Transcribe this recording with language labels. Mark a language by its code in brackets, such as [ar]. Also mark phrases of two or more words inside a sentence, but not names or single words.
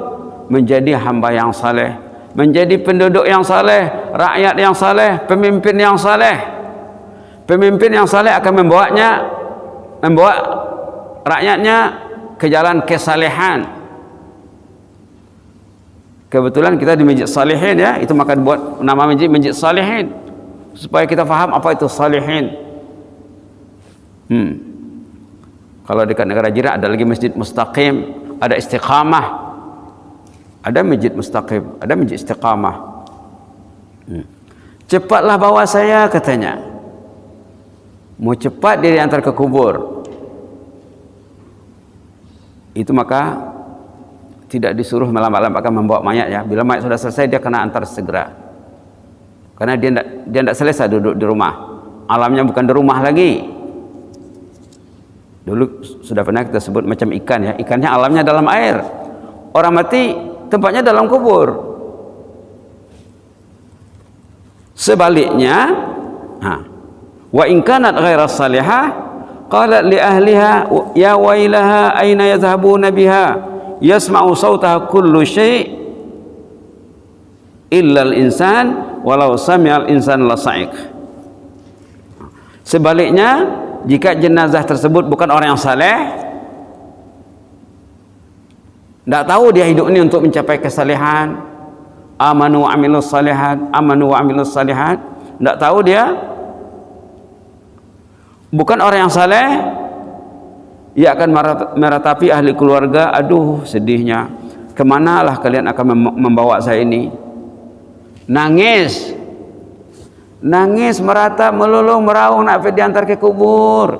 [ms] Menjadi hamba yang saleh, menjadi penduduk yang saleh, rakyat yang saleh, pemimpin yang saleh. Pemimpin yang saleh akan membawa rakyatnya ke jalan kesalehan. Kebetulan kita di Masjid Salihin ya, itu maka buat nama Masjid Salihin supaya kita faham apa itu salihin. Kalau dekat negara jiran ada lagi Masjid Mustaqim, ada Istiqamah. Ada masjid mustaqim, ada masjid istiqamah. Cepatlah bawa saya, katanya. Mau cepat dia diantar ke kubur. Itu maka tidak disuruh melambat-lambatkan membawa mayat ya. Bila mayat sudah selesai dia kena antar segera. Karena dia tidak selesai duduk di rumah. Alamnya bukan di rumah lagi. Dulu sudah pernah kita sebut macam ikan ya. Ikannya alamnya dalam air. Orang mati tempatnya dalam kubur. Sebaliknya, [ar] وإن كانت غير صالحة قالت لأهلها يا ويلها أين يذهبون بها يسمع صوتها كل شيء إلا الإنسان ولو سمع الإنسان لصعق. [ms] Sebaliknya, jika jenazah tersebut bukan orang yang saleh, tidak tahu dia hidup ini untuk mencapai kesalehan, [ar] آمنوا وعملوا الصالحات آمنوا وعملوا الصالحات, [ms] tidak tahu dia, Bukan orang yang saleh, ia akan meratapi ahli keluarga, aduh sedihnya, kemanalah kalian akan membawa saya ini. Nangis, nangis, meratap, melulung, meraung, nak diantar ke kubur.